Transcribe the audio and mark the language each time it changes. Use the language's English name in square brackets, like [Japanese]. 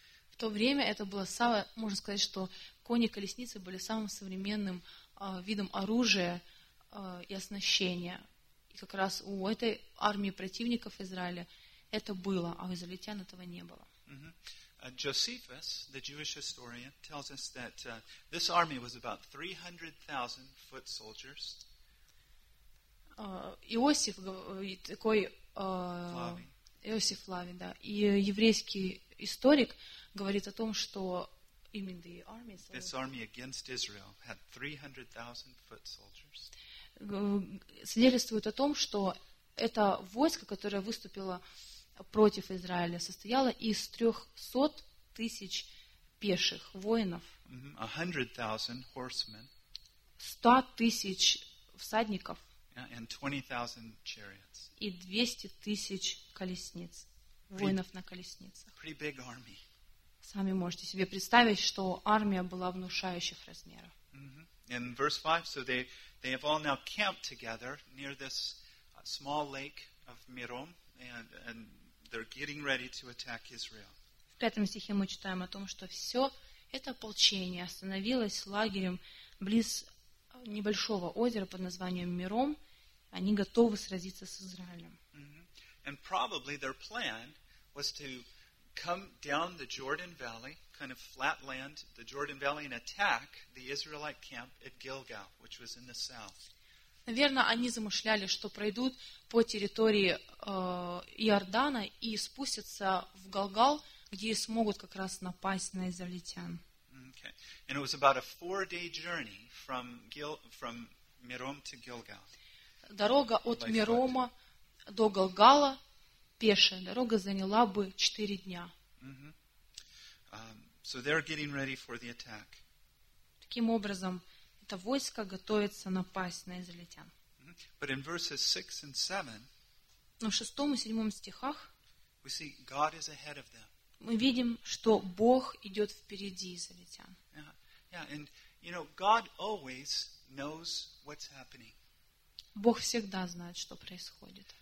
[Russian] В то время это было самое, можно сказать, что кони и колесницы были самым современным видом оружия и оснащения. И как раз у этой армии противников Израиля это было, а у израильтян этого не было. [English] Josephus, the Jewish historian, tells us that this army was about 300,000 foot soldiers. [Russian] Иосиф, такой... Иосиф Флавий, да. И еврейский историк говорит о том, что [English] you mean the army, so this army against Israel had 300,000 foot soldiers. [Russian] Свидетельствует о том, что это войско, которое выступило против Израиля состояла из 300 тысяч пеших воинов. [English] 100,000 horsemen. [Russian] 100,000 всадников. [English] Yeah, and 20,000 chariots. [Russian] И 200,000 колесниц. Воинов на колесницах. [English] Pretty big army. [Russian] Сами можете себе представить, что армия была внушающих размеров. [English] In verse 5, so they have all now camped together near this small lake of Merom, and they're getting ready to attack Israel. [Russian] В пятом стихе мы читаем о том, что все это ополчение остановилось лагерем близ небольшого озера под названием Мером. Они готовы сразиться с Израилем. [English] And probably their plan was to come down the Jordan Valley, kind of flat land, the Jordan Valley, and attack the Israelite camp at Gilgal, which was in the south. [Russian] Наверное, они замышляли, что пройдут по территории Иордана и спустятся в Галгал, где смогут как раз напасть на израильтян. [English] Okay. And it was about a 4-day journey from Merom to Gilgal. [Russian] Дорога от Мерома до Галгала пешая дорога заняла бы 4 дня. [English] So they're getting ready for the attack. [Russian] Таким образом, это войско готовится напасть на израильтян. [English] But in verses 6 and 7, [Russian] но в 6 и 7 стихах [English] we see God is ahead of them. [Russian] Мы видим, что Бог идет впереди израильтян. [English] And you know, God always knows what's happening. [Russian] Бог всегда знает, что происходит.